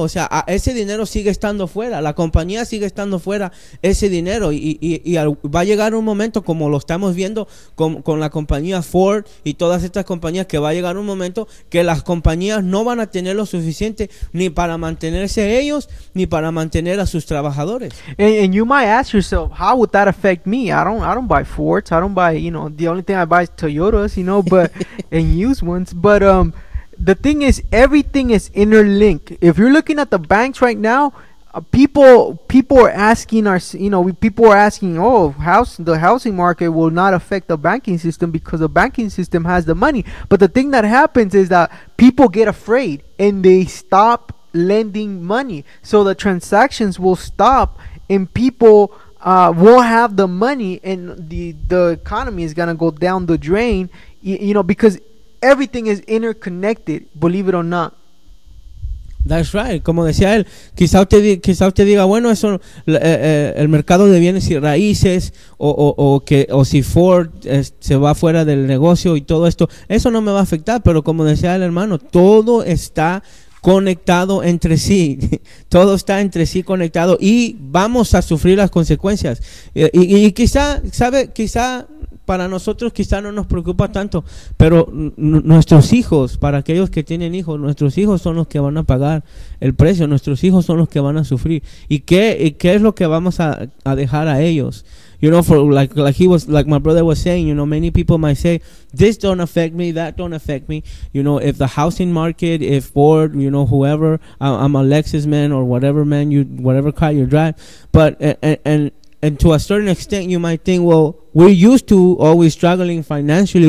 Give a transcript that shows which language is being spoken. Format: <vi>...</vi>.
<es>O sea, ese dinero sigue estando fuera, la compañía sigue estando fuera ese dinero, y va a llegar un momento, como lo estamos viendo con la compañía Ford y todas estas compañías, que va a llegar un momento que las compañías no van a tener lo suficiente ni para mantenerse ellos ni para mantener a sus trabajadores.</es> <en>And you might ask yourself, how would that affect me? I don't buy Fords. I don't buy, you know, the only thing I buy is Toyotas, you know, but and used ones. But the thing is, everything is interlinked. If you're looking at the banks right now, people are asking us, you know, people are asking, the housing market will not affect the banking system because the banking system has the money. But the thing that happens is that people get afraid and they stop lending money. So the transactions will stop and people won't have the money, and the economy is going to go down the drain, you know, because everything is interconnected, believe it or not. That's right.</en> <es>Como decía él, quizá usted diga, bueno, eso el mercado de bienes y raíces o si Ford se va fuera del negocio y todo esto, eso no me va a afectar. Pero como decía el hermano, todo está conectado entre sí, todo está entre sí conectado y vamos a sufrir las consecuencias. Y quizá, ¿sabe? Quizá para nosotros quizá no nos preocupa tanto, pero nuestros hijos, para aquellos que tienen hijos, nuestros hijos son los que van a pagar el precio, nuestros hijos son los que van a sufrir. ¿Y qué es lo que vamos a dejar a ellos?</es> <en>You know, for like my brother was saying, you know, many people might say, this don't affect me, that don't affect me. You know, if the housing market, if Ford, you know, whoever, I'm a Lexus man or whatever man, you whatever car you drive. But and to a certain extent, you might think, well, we're used to always struggling financially.</en>